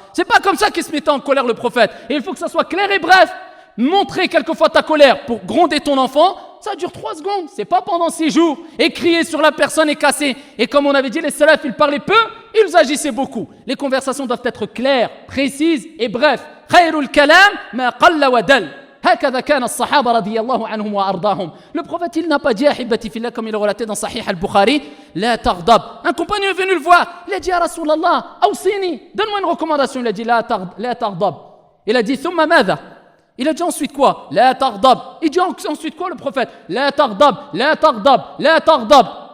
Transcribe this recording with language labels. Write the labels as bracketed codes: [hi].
[fr] C'est pas comme ça qu'il se mettait en colère, le prophète. Et il faut que ça soit clair et bref. Montrer quelquefois ta colère pour gronder ton enfant, ça dure 3 secondes, c'est pas pendant 6 jours. Et crier sur la personne et casser. Et comme on avait dit, les salafs, ils parlaient peu, ils agissaient beaucoup. Les conversations doivent être claires, précises et brefs. [ar] Khayrul kalam ma qalla wa dal. هكذا كان الصحابة رضي الله عنهم وأرضاهم. [fr] Le prophète, il n'a pas dit, [ar] ahibati fillah, [fr] comme il est relaté dans Sahih al-Bukhari, [ar] la taghdab. [fr] Un compagnon est venu le voir, il a dit, [ar] ya Rasulallah, awsini, [fr] donne-moi une recommandation. Il a dit, [ar] la taghdab. [fr] Il a dit, [ar] thumma madha. [fr] Il a dit ensuite quoi? [ar] La taghdab. [fr] Il dit ensuite quoi, le prophète? [ar] La taghdab, la taghdab, la taghdab.